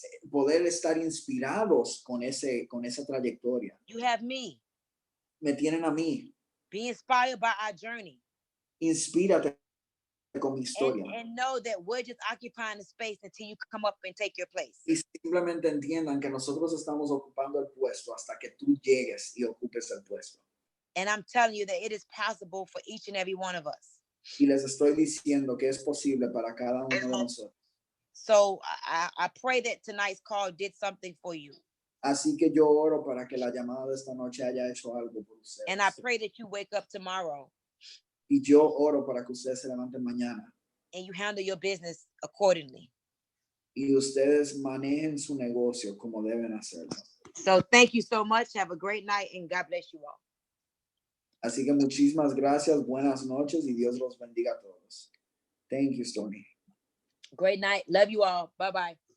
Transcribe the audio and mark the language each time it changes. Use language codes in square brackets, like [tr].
[es] Poder estar inspirados con esa trayectoria. [en] You have me. [es] Me tienen a mí. [en] Be inspired by our journey. [es] Inspírate con mi historia. [en] And know that we're just occupying the space until you come up and take your place. [es] Y simplemente entiendan que nosotros estamos ocupando el puesto hasta que tú llegues y ocupes el puesto. [en] And I'm telling you that it is possible for each and every one of us. [es] Y les estoy diciendo que es posible para cada uno de nosotros. [en] So I pray that tonight's call did something for you. [es] Así que yo oro para que la llamada de esta noche haya hecho algo por ustedes. [en] And I pray that you wake up tomorrow [es] Y yo oro para que ustedes se levanten mañana [en] and you handle your business accordingly. [es] y ustedes manejen su negocio como deben hacerlo. [en] So thank you so much. Have a great night and God bless you all. [es] Así que muchísimas gracias, buenas noches y Dios los bendiga a todos. [en] Thank you, Stormy. Great night. Love you all. Bye-bye.